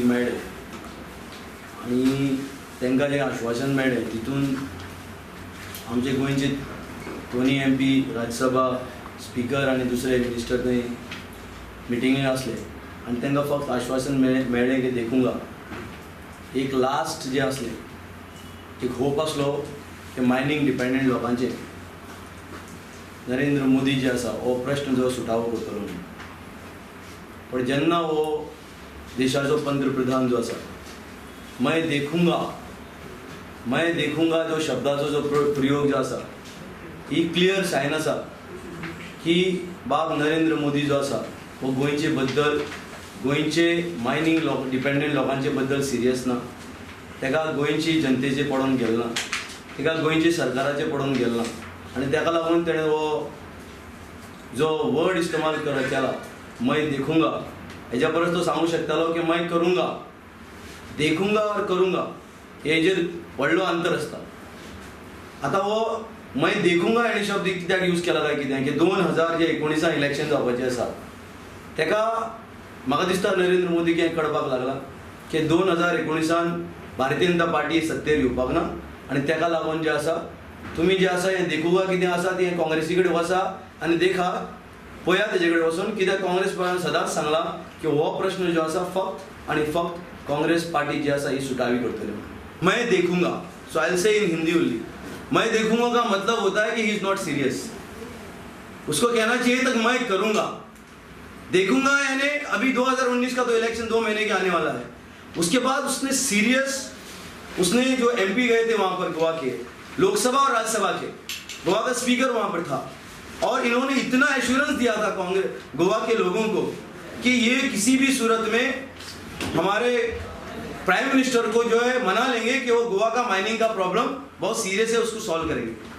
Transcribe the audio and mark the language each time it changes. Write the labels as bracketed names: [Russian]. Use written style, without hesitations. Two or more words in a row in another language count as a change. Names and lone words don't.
[Konkani] मेळ्ळे आणि तांकां जें आश्वासन मेळ्ळें तितून आमचे गोंयचे दोनी MP राज्यसभा स्पीकर आणि दुसरे मिनिस्टर थंय मिटिंगेक असले आणि तांकां फक्त आश्वासन मेळ्ळें की देखूंगा एक लास्ट जे असले एक होप असलो की [English] mining dependent [Konkani] लोकांचे नरेंद्र मोदी जे आसा हो प्रश्न जो सुटावो करतलो म्हणून. पण जेन्ना हो देशाचो पंतप्रधान जो आसा [Hindi] मैं देखूंगा [Konkani] जो शब्दाचो जो प्रयोग जो आसा ही [English] clear sign [Konkani] आसा की बाब नरेंद्र मोदी जो आसा हो गोंयचे बद्दल गोंयचे [English] mining dependent [Konkani] लोकांचे बद्दल सिरियस ना. ताका गोंयची जनतेचे पडून गेल ना, ताका गोंयचे सरकाराचे पडून गेल ना आणि ताका लागून तेणें हो जो वर्ड इस्तेमाल केला [Hindi] मैं देखूंगा [Konkani] हेच्या परस तो सांगू शकतालो की [Hindi] मैं करूंगा. देखूंगा और करूंगा [Konkani] हेजेर व्हडलो अंतर आसता. आतां हो [Hindi] मैं देखूंगा [Konkani] हेणे शब्द कित्याक यूज केला काय कित्याक की 2019 इलेक्शन जावपाचें आसा ताका म्हाका दिसता नरेंद्र मोदीक हें कळपाक लागला की 2019 भारतीय जनता पार्टी सत्तेर येवपाक ना आणि ताका लागून जे आसा तुम्ही जे आसा हें देखूंगा कितें आसा तें काँग्रेसी कडेन वचा आनी देखा पळया तेजे कडेन वचून कित्याक काँग्रेस पार्टीन सदांच सांगला की हो प्रश्न जो आसा फक्त आनी फक्त काँग्रेस पार्टी जी आसा ही सुटावी करतली. [Hindi] मैं देखूंगा, [English] so I will say in Hindi only, [Hindi] मैं देखूंगा का मतलब होता है कि [English] he is not serious. [Hindi] उसको कहना चाहिए तक मैं करूंगा. देखूंगा यानी अभी 2019 का तो इलेक्शन 2 महीने के आने वाला है. उसके बाद उसने सीरियस उसने जो MP गए थे वहां पर गोवा के लोकसभा और राज्यसभा के, गोवा का स्पीकर वहां पर था और इन्होंने इतना एश्योरेंस दिया था कांग्रेस गोवा के लोगों को कि ये किसी भी सूरत में हमारे [English] prime minister [Hindi] को जो है मना लेंगे कि वो गोवा का माइनिंग का प्रॉब्लम बहुत सीरियस है, उसको सॉल्व करेंगे.